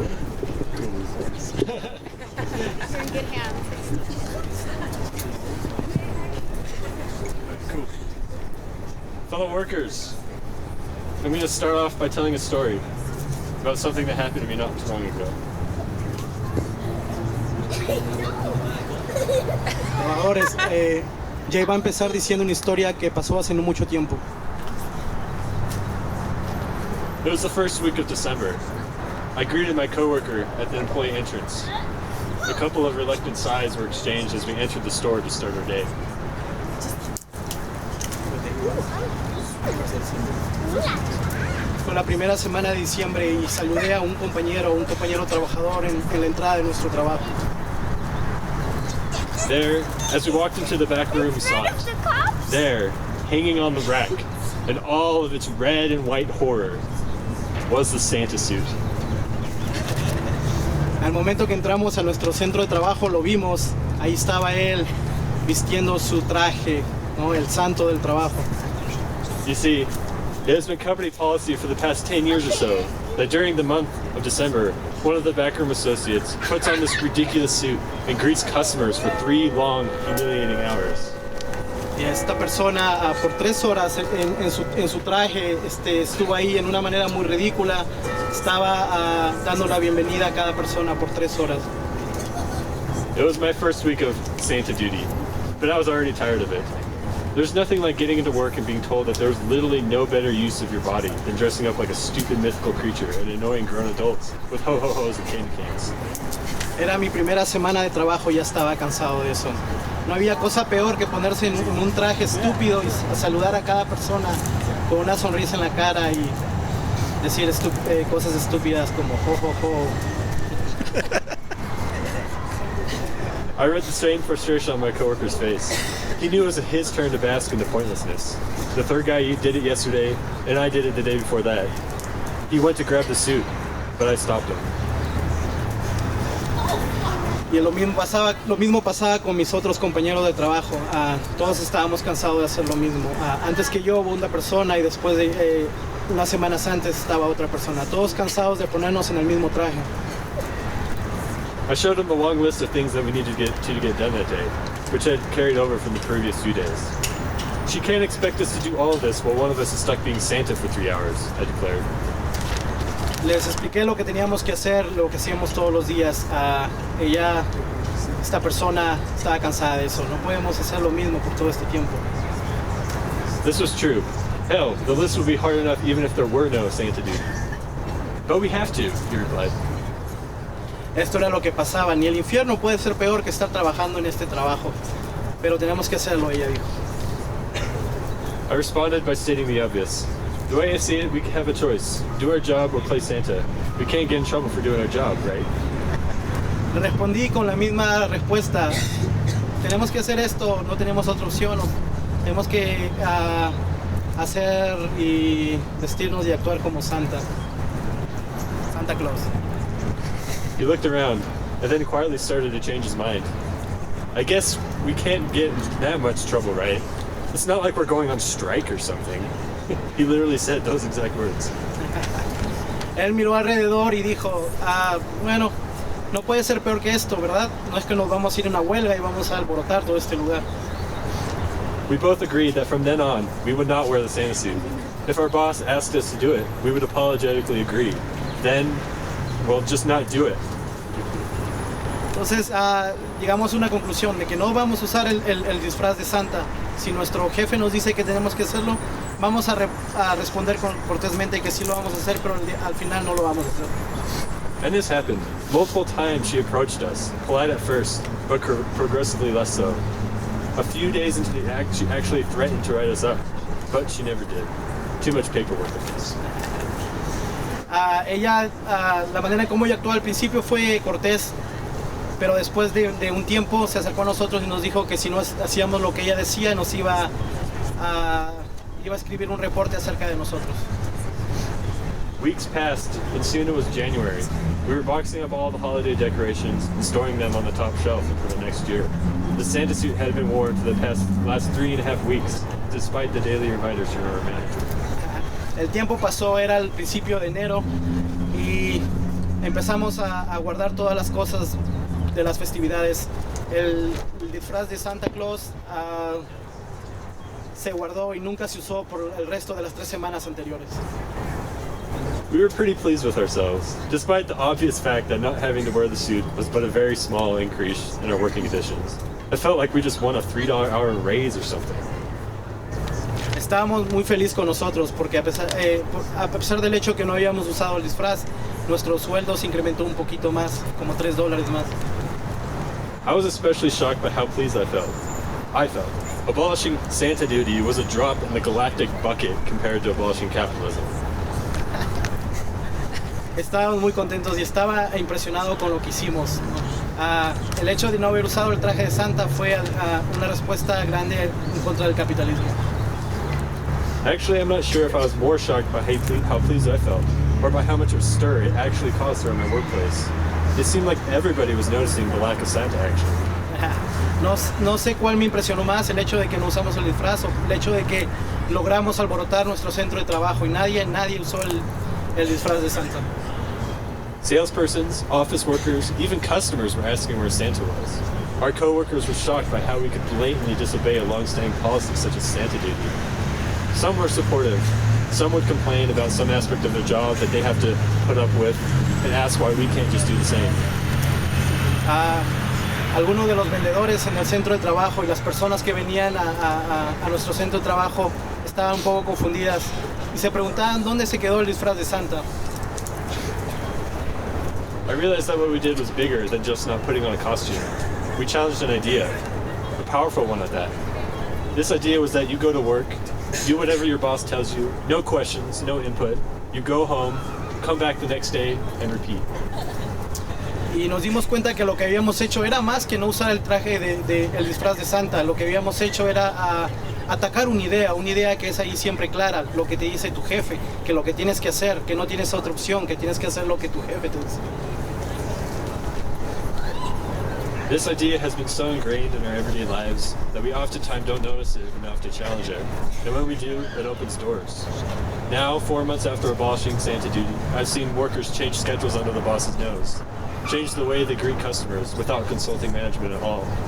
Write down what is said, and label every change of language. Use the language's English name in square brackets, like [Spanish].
[English] You're in good hands. Cool. Fellow workers, I'm going to start off by telling a story about something that happened to me not too long ago. [Spanish] Trabajadores, Jay va a empezar diciendo una historia que pasó hace no mucho tiempo. [English] It was the first week of December. I greeted my coworker at the employee entrance. A couple of reluctant sighs were exchanged as we entered the store to start our day. [Spanish] Fue la primera semana de diciembre y saludé a un compañero trabajador en la entrada de nuestro trabajo. [English] There, as we walked into the back room, we saw it. There, hanging on the rack, in all of its red and white horror, was the Santa suit. [Spanish] Al momento que entramos a nuestro centro de trabajo lo vimos, ahí estaba él vistiendo su traje, ¿no? El santo del trabajo. [English] You see, it has been company policy for the past 10 years or so that during the month of December, one of the backroom associates puts on this ridiculous suit and greets customers for 3 long, humiliating hours. [Spanish] Y esta persona por 3 horas en su traje estuvo ahí en una manera muy ridícula, estaba dando la bienvenida a cada persona por 3 horas. [English] It was my first week of Santa duty, but I was already tired of it. There's nothing like getting into work and being told that there's literally no better use of your body than dressing up like a stupid mythical creature and annoying grown adults with ho-ho-hos and candy canes. [Spanish] Era mi primera semana de trabajo y ya estaba cansado de eso. No había cosa peor que ponerse en un traje estúpido y saludar a cada persona con una sonrisa en la cara y decir cosas estúpidas como ho-ho-ho. [English] I read the same frustration on my coworker's face. He knew it was his turn to bask in the pointlessness. The third guy did it yesterday, and I did it the day before that. He went to grab the suit, but I stopped him. [Spanish] Y lo mismo pasaba con mis otros compañeros de trabajo. Todos estábamos cansados de hacer lo mismo. Antes que yo hubo una persona y después de unas semanas antes estaba otra persona. Todos cansados de ponernos en el mismo traje. [English] I showed him a long list of things that we needed to get done that day, which had carried over from the previous few days. She can't expect us to do all of this while one of us is stuck being Santa for 3 hours, I declared. [Spanish] Les expliqué lo que teníamos que hacer, lo que hacíamos todos los días. Esta persona estaba cansada de eso. No podemos hacer lo mismo por todo este tiempo. [English] This was true. Hell, the list would be hard enough even if there were no Santa duty. But we have to, he replied. [Spanish] Esto era lo que pasaba. Ni el infierno puede ser peor que estar trabajando en este trabajo. Pero tenemos que hacerlo, ella dijo. [English] I responded by stating the obvious. The way I see it, we have a choice. Do our job or play Santa. We can't get in trouble for doing our job, right? [Spanish] Le respondí con la misma respuesta. Tenemos que hacer esto, no tenemos otra opción. Tenemos que hacer y vestirnos y actuar como Santa. Santa Claus. [English] He looked around and then quietly started to change his mind. I guess we can't get in that much trouble, right? It's not like we're going on strike or something. He literally said those exact words. [Spanish] Él miró alrededor y dijo, bueno, no puede ser peor que esto, ¿verdad? No es que nos vamos a ir a una huelga y vamos a alborotar todo este lugar. [English] We both agreed that from then on, we would not wear the Santa suit. If our boss asked us to do it, we would apologetically agree. Then, we'll just not do it. [Spanish] Entonces llegamos a una conclusión de que no vamos a usar el disfraz de Santa. Si nuestro jefe nos dice que tenemos que hacerlo, vamos a responder cortésmente que sí lo vamos a hacer, pero al final no lo vamos a hacer. [English] And this happened. Multiple times she approached us, polite at first, but progressively less so. A few days into the act, she actually threatened to write us up, but she never did. Too much paperwork, I guess. [Spanish] La manera como ella actuó al principio fue cortés, pero después de un tiempo se acercó a nosotros y nos dijo que si no hacíamos lo que ella decía, nos iba a escribir un reporte acerca de nosotros. [English] Weeks passed, and soon it was January. We were boxing up all the holiday decorations and storing them on the top shelf for the next year. The Santa suit had been worn for the last 3.5 weeks, despite the daily reminders from our manager. [Spanish] El tiempo pasó, era el principio de enero, y empezamos a guardar todas las cosas de las festividades. El disfraz de Santa Claus se guardó y nunca se usó por el resto de las 3 semanas anteriores. [English] We were pretty pleased with ourselves, despite the obvious fact that not having to wear the suit was but a very small increase in our working conditions. It felt like we just won a $3 hour raise or something. [Spanish] Estábamos muy felices con nosotros porque a pesar del hecho que no habíamos usado el disfraz, nuestro sueldo se incrementó un poquito más, como $3 más. [English] I was especially shocked by how pleased I felt. Abolishing Santa duty was a drop in the galactic bucket compared to abolishing capitalism. [Spanish] Estábamos muy contentos y estaba impresionado con lo que hicimos. El hecho de no haber usado el traje de Santa fue una respuesta grande en contra del capitalismo. [English] Actually, I'm not sure if I was more shocked by how pleased I felt, or by how much of a stir it actually caused around my workplace. It seemed like everybody was noticing the lack of Santa action. [Spanish] No sé cuál me impresionó más, el hecho de que no usamos el disfraz o el hecho de que logramos alborotar nuestro centro de trabajo y nadie usó el disfraz de Santa. [English] Salespersons, office workers, even customers were asking where Santa was. Our co-workers were shocked by how we could blatantly disobey a long-standing policy such as Santa duty. Some were supportive. Some would complain about some aspect of their job that they have to put up with and ask why we can't just do the same. [Spanish] Algunos de los vendedores en el centro de trabajo y las personas que venían a nuestro centro de trabajo estaban un poco confundidas y se preguntaban dónde se quedó el disfraz de Santa. [English] I realized that what we did was bigger than just not putting on a costume. We challenged an idea, a powerful one at that. This idea was that you go to work, do whatever your boss tells you, no questions, no input. You go home, come back the next day, and repeat. [Spanish] Y nos dimos cuenta que lo que habíamos hecho era más que no usar el traje el disfraz de Santa. Lo que habíamos hecho era atacar una idea que es ahí siempre clara, lo que te dice tu jefe, que lo que tienes que hacer, que no tienes otra opción, que tienes que hacer lo que tu jefe te dice. [English] This idea has been so ingrained in our everyday lives that we oftentimes don't notice it enough to challenge it. And when we do, it opens doors. Now, 4 months after abolishing Santa duty, I've seen workers change schedules under the boss's nose, change the way they greet customers without consulting management at all.